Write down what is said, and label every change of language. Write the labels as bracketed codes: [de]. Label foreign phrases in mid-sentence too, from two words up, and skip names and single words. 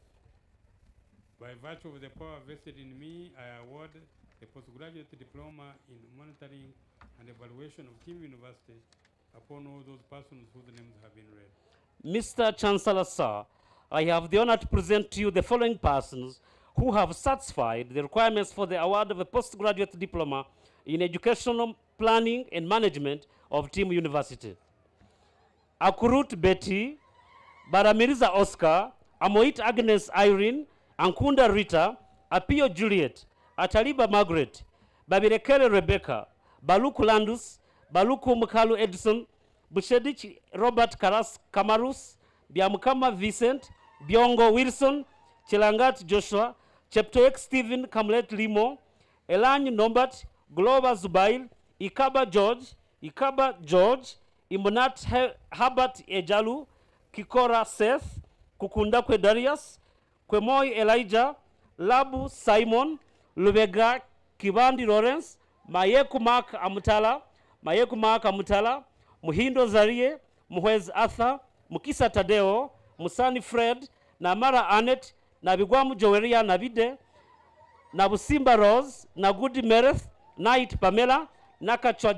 [en] By virtue of the power vested in me, I award the postgraduate diploma in monitoring and evaluation of Team University upon all those persons whose names have been read. Mr. Chancellor, sir, I have the honor to present to you the following persons who have satisfied the requirements for the award of a postgraduate diploma in educational planning and management of Team University. Akurut Betty, Baramiriza Oscar, Amoit Agnes Irene, Ankunda Rita, Apio Juliet, Ataliba Margaret, Babirekele Rebecca, Baluku Landus, Baluku Mukalu Edison, Bushedich Robert Karas Kamarus, Biamukama Vincent, Biongo Wilson, Chilangat Joshua, Cheptoek Stephen Kamlet Limo, Elany Nombat, Glover Zubail, Ikaba George, Imonat Herbert Ejalu, Kikora Seth, Kukundakwe Darius, Kwemoy Elijah, Labu Simon, Lubega Kibandi Lawrence, Mayeku Mark Amutala, Muhindo Zarie, Muhez Arthur, Mukisa Tadeo, Musani Fred, Namara Annette, Nabigwamu Joweria Nabide, Nabusimba Rose, Nagudi Mereth, Night Pamela, Nakachwa